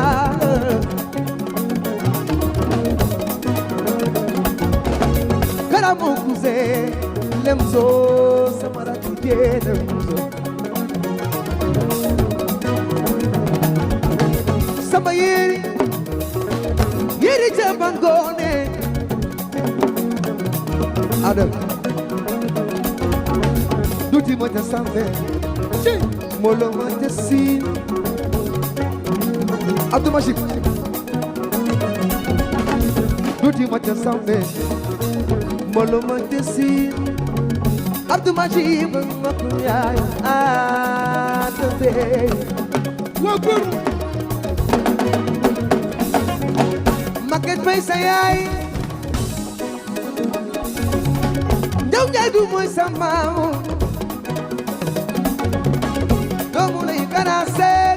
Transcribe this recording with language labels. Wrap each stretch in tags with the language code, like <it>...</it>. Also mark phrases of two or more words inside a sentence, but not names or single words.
<wo>Kara</wo> <fr>mon cousin</fr> <wo>Lemzo sama rakk jeey Lemzo sama yéri jambangone Adam duti mo ta sambe ci molo mo ta sin Abdou Machik duti mo ta sambe molo mo ta sin Abdou Machik mo ko yaay Adabe waaw góor Maguette Faye sa yaay Ndew Njaay du mooy sa maamu doomu lay Kara Seck</wo>